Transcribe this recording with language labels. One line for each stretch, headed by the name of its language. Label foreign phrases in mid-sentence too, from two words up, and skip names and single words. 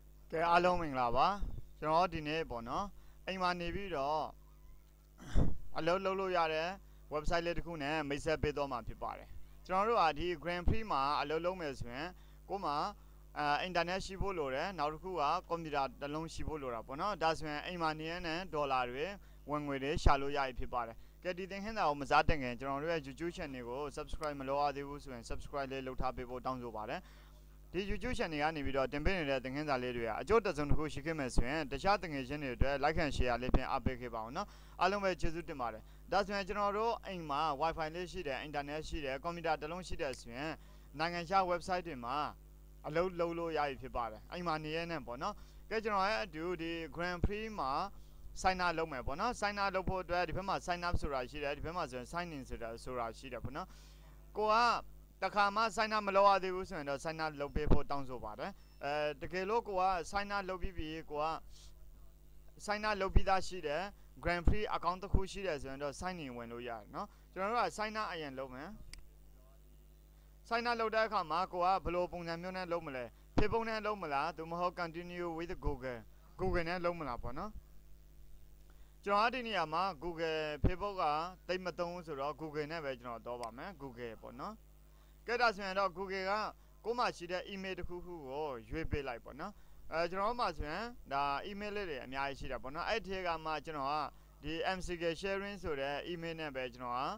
Burmese: ကဲအားလုံးမင်္ဂလာပါကျွန်တော်ဒီနေ့ပေါ့နော်အိမ်မှာနေပြီးတော့အလုပ်လုပ်လို့ရတဲ့ website လေးတစ်ခုနဲ့မိတ်ဆက်ပေးတော့မှာဖြစ်ပါတယ်ကျွန်တော်တို့ကဒီ GramFree မှာအလုပ်လုပ်မယ်ဆိုရင်ကိုယ်မှာinternet ရှိဖို့လိုတယ်နောက်တစ်ခုကကွန်ပျူတာတစ်လုံးရှိဖို့လိုတာပေါ့နော်ဒါဆိုရင်အိမ်မှာနေရတဲ့ဒေါ်လာတွေဝင်ငွေတွေရှာလို့ရပြီဖြစ်ပါတယ်ကဲဒီသင်ခန်းစာကိုမစားတင်ခင်ကျွန်တော်တို့ရဲ့ YouTube channel ကို subscribe မလုပ်ရသေးဘူးဆိုရင် subscribe လေးလုပ်ထားပေးဖို့တောင်းဆိုပါတယ်ဒီ YouTube channel ကနေပြီးတော့တင်ပေး နေတဲ့သင်ခန်းစာလေးတွေကအကျိုးတစ်စုံတစ်ခုရှိခဲ့မယ်ဆိုရင်တခြားသင်ငယ်ချင်းတွေအတွက်
English: like and share
Burmese: လေးဖြင့်အားပေးခဲ့ပါအောင်နော်အားလုံးပဲကျေးဇူးတင်ပါတယ်ဒါဆိုရင်ကျွန်တော်တို့အိမ်မှာ Wi-Fi လေးရှိတယ် internet ရှိတယ်ကွန်ပျူတာတစ်လုံးရှိတယ်ဆိုရင်နိုင်ငံခြား website တွေမှာအလုပ်လုပ်လို့ရပြီဖြစ်ပါတယ်အိမ်မှာနေရတဲ့ပေါ့နော်ကဲကျွန်တော်ရဲ့အတူဒီ GramFree မှာ
English: sign up
Burmese: လုပ်မယ်ပေါ့ နော်
English: sign up
Burmese: လုပ်ဖို့အတွက်ဒီဘက်မှာ
English: sign up
Burmese: ဆိုတာရှိတယ်ဒီဘက်မှာဆိုရင်
English: sign in
Burmese: ဆိုတာရှိတယ်ပေါ့နော်ကိုကတခါမှ
English: sign up
Burmese: မလုပ်ရသေးဘူးဆိုရင်တော့
English: sign up
Burmese: လုပ်ပေးဖို့တောင်းဆိုပါတယ်တကယ် လို့ကိုက
English: sign up
Burmese: လုပ်ပြီးပြီကိုက
English: sign up
Burmese: လုပ်ပြီးသားရှိတယ် GramFree account တစ်ခုရှိတယ်ဆိုရင်တော့
English: sign in
Burmese: ဝင်လို့ရတယ်နော်ကျွန်တော်တို့က
English: sign up
Burmese: အရင်လုပ်မယ်
English: sign up
Burmese: လုပ်တဲ့အခါမှာကိုကဘယ်လိုပုံစံမျိုးနဲ့လုပ်မလဲ Facebook နဲ့လုပ်မလားသို့မဟုတ်
English: continue with Google
Burmese: နဲ့လုပ်မလားပေါ့နော်ကျွန်တော်ဒီနေရာမှာ Google Facebook ကတိတ်မသုံးဘူးဆိုတော့ Google နဲ့ပဲကျွန်တော်တော့ပါမယ် Google ပေါ့နော်ကဲဒါဆိုရင်တော့ Google ကကိုမှရှိတဲ့ email တစ်ခုခုကိုရွေးပေးလိုက်ပေါ့နော်ကျွန်တော်မှဆိုရင်ဒါ email လေးတွေအများကြီးရှိတာပေါ့နော်အဲ့ဒီကမှကျွန်တော်ကဒီ MCK sharing ဆိုတဲ့ email နဲ့ပဲကျွန်တော်